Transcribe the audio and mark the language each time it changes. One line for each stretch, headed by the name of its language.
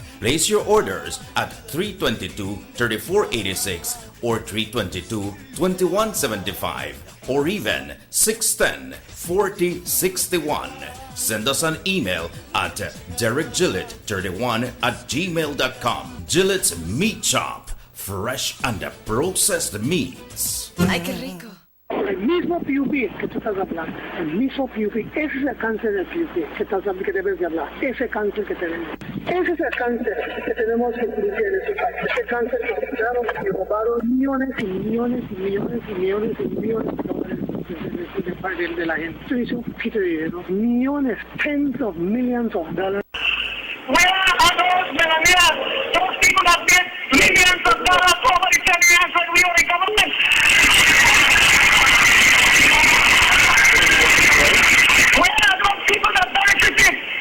English: Place your orders at 322-3486 or 322-2175 or even 610-4061. Send us an email at derekgillett31@gmail.com. Gillette's Meat Shop, fresh and processed meats.
Spanish: Ay, qué rico. El mismo PUP que tú estás hablando, el mismo PUP, ese es el cáncer del PUP que estás hablando, que debes de hablar, ese cáncer que tenemos. Ese es el cáncer que tenemos que cumplir en este país. Ese cáncer que compraron y robaron millones y millones y millones y millones y millones de dólares de la gente. Esto hizo un poquito de dinero.
English: Millones, tens of millions of dollars. Where are those millionaires? Those people that get millions of dollars over the 10 years when we were in government. Where are those people that benefited?